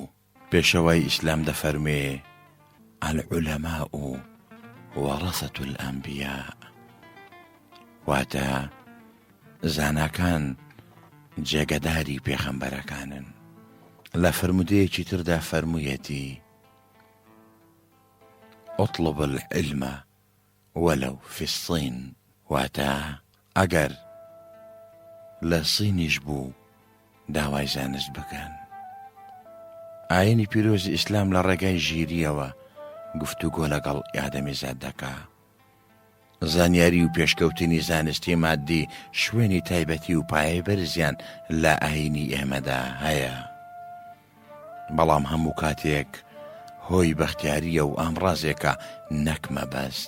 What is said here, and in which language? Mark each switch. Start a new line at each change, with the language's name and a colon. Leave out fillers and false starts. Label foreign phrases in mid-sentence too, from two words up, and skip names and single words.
Central Kurdish: پێشەوەی ئیسلام دەفەرمێ
Arabic: العولەماء وەڕەسەة الئەنبیاء،
Central Kurdish: واتە زاناکان جێگەداری پێغەمبەرەکانن. لە فرمودەیەکی تردا فەرموویەتی
Arabic: اطلب العلم ولو في الصين،
Central Kurdish: واتە ئەگەر لە سینیش بوو داوای زانست بکەن. ئاینی پیرۆزی ئیسلام لە ڕێگای ژیریەوە گفتوگۆ لەگەڵ ئادەمیزاد دەکا. زانیاری و پێشکەوتنی زانستی مادی شوێنی تایبەتی و پایەی بەرزیان لە ئاینی ئێمەدا هەیە، بەڵام هەموو کاتێک هۆی بەختیاریە و ئامڕازێکە نەک مەبەست.